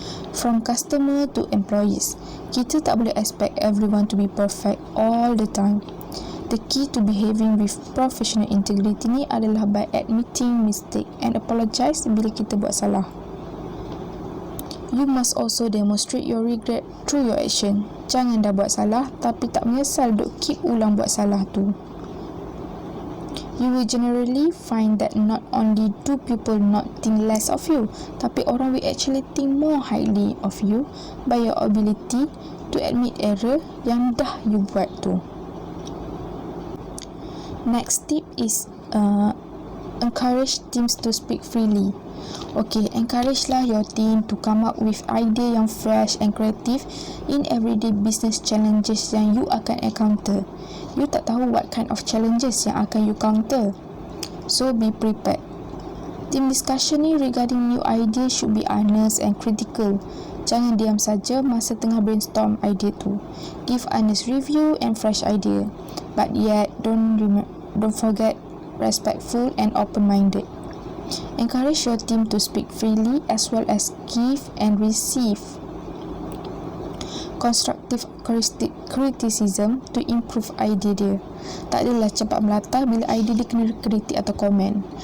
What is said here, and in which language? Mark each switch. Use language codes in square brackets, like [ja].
[en] From customer to employees, [ms] kita tak boleh [en] expect everyone to be perfect all the time. The key to behaving with professional integrity [ms] ni adalah [en] by admitting mistake and apologize [ms] bila kita buat salah. [en] You must also demonstrate your regret through your action. [ms] Jangan dah buat salah tapi tak menyesal duk keep ulang buat salah tu. [en] You will generally find that not only do people not think less of you, [ms] tapi orang [en] will actually think more highly of you by your ability to admit error [ms] yang dah you buat tu. [en] Next tip is encourage teams to speak freely. Okay, encourage lah your team to come up with idea yang fresh and creative in everyday business challenges [ms] yang you akan [en] encounter. You [ms] tak tahu [en] what kind of challenges yang akan you counter. So be prepared. Team discussion ni regarding new idea should be honest and critical. [ms] Jangan diam saja masa tengah brainstorm idea tu. [en] Give honest review and fresh idea. But yet, don't forget respectful and open-minded. Encourage your team to speak freely as well as give and receive constructive criticism to improve idea dia. [ms] Tak adalah cepat melata bila idea dia kena kritik atau komen.